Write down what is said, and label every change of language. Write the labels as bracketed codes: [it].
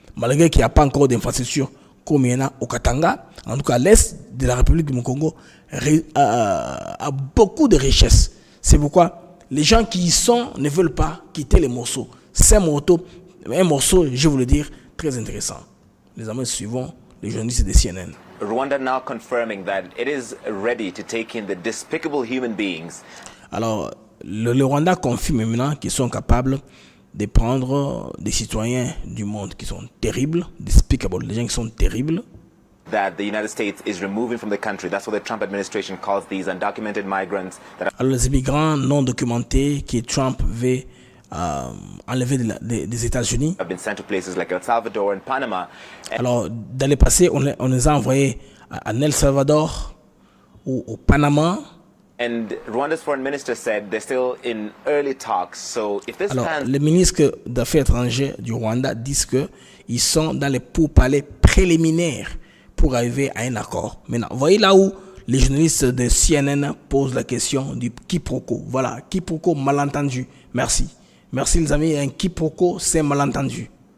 [fr] Malgré qu'il n'y a pas encore d'infrastructures comme il y en a au Katanga, en tout cas, l'Est de la République du Congo a beaucoup de richesses. C'est pourquoi les gens qui y sont ne veulent pas quitter les morceaux. C'est un morceau, je vais vous le dire, très intéressant. Les amis, suivons les journalistes de CNN. [en] Rwanda now confirming that it is ready to take in the despicable human beings. [fr] Alors, le Rwanda confirme maintenant qu'ils sont capables de prendre des citoyens du monde qui sont terribles, despicable, des gens qui sont terribles. [en] That the United States is removing from the country. That's what the Trump administration calls these undocumented migrants. [fr] Alors, les immigrants non documentés que Trump veut enlever des États-Unis. [en] Have been sent to places like El Salvador and Panama. [fr] Alors, dans le passé, on les a envoyés à El Salvador ou au Panama. [en] And Rwanda's foreign minister said they're still in early talks. So if this [fr] Alors, [en] plan... [fr] les ministres d'Affaires étrangères du Rwanda disent qu'ils sont dans les pourparlers préliminaires pour arriver à un accord. Maintenant, voyez là où les journalistes de CNN posent la question du quiproquo. Voilà, quiproquo malentendu. Merci. Merci les amis, un quiproquo, c'est malentendu.